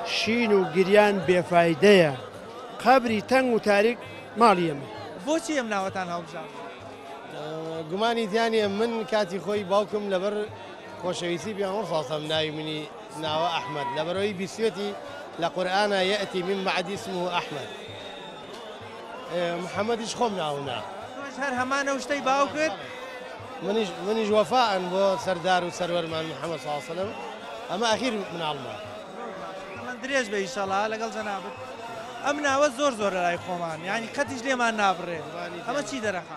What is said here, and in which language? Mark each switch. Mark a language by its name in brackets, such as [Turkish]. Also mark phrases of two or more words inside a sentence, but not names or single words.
[Central Kurdish] شین و گریان بێفایدەیە قبری تەنگ و تاریک ماڵی ئەمە. بۆچی ئەم ناوەتان هەڵبژاردن؟ گومانی دیانە من کاتی خۆی باوکم لەبەر خۆشەویستی پێغەمبەر [Arabic] صلی الله علیه و سلم [Central Kurdish] ناوی منی ناوە ئەحمەد لەبەرەوەی بیسوێتی لە قورئانە [Arabic] یەئتی من بعد اسمه [Central Kurdish] ئەحمەد محەممەدیش خۆم ناونا هەر هەمانە شتەی باو کرد منیش وەفاءن بۆ سەردار و سەروەرمان محەممەد [Arabic] صلی الله علیه و سلم [Central Kurdish] ئەمە ئەخیر مناڵمە من درێژ بە ئینشەڵا لەگەڵ جەنابەت ئەم ناوە زۆر زۆر لە لای خۆمان یعنی قەتیش لێمان نابڕێ ئەمە چی دەرەخا؟